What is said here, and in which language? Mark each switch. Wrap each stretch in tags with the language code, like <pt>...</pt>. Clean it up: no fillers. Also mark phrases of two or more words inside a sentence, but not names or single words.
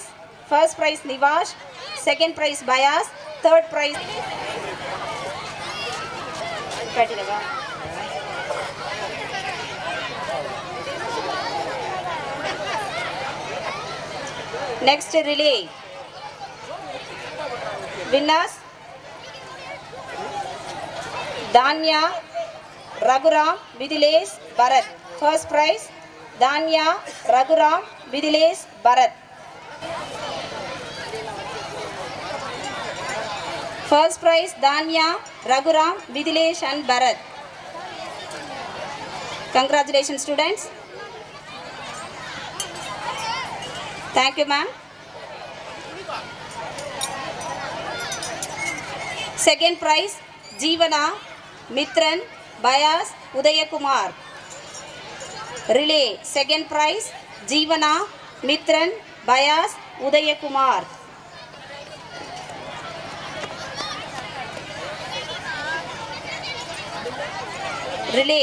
<en>First prize Nivash, second prize Bayas, third prize Next relay. Winners Danya, Raghuram, Midhilesh, Bharat. First prize Danya, Raghuram, Midhilesh, Bharat. First prize Danya, Raghuram, Midhilesh and Bharat. Congratulations students. Thank you ma'am. Second prize Jeevana, Mithran, Bayas, Udayakumar. Relay. Second prize Jeevana, Mithran, Bayas, Udayakumar. Relay.</en>